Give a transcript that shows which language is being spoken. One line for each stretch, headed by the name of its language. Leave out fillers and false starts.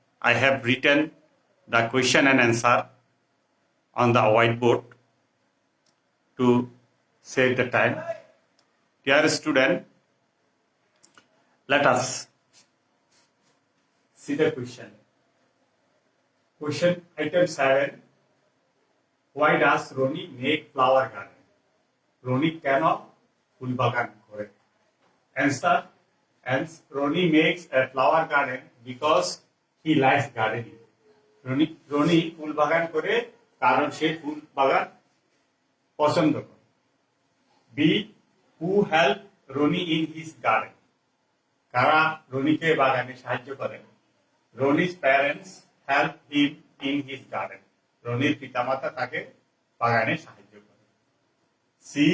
English: I have written the question and answer on the whiteboard to save the time. Dear student, let us see the question. Question item 7. Why does Roni make flower garden?
Bangla: Roni
English: cannot
Bangla: ফুল বাগান করে.
English: Answer. And Roni makes a flower garden because he likes gardening.
Bangla: Roni ফুল বাগান করে কারণ সে ফুল বাগান পছন্দ করে.
English: B. Who help Roni in his garden?
Bangla: কারা রনিকে বাগানে সাহায্য করে?
English: Roni's parents help him in his garden.
Bangla: রনির পিতামাতা তাকে বাগানে সাহায্য করে. C.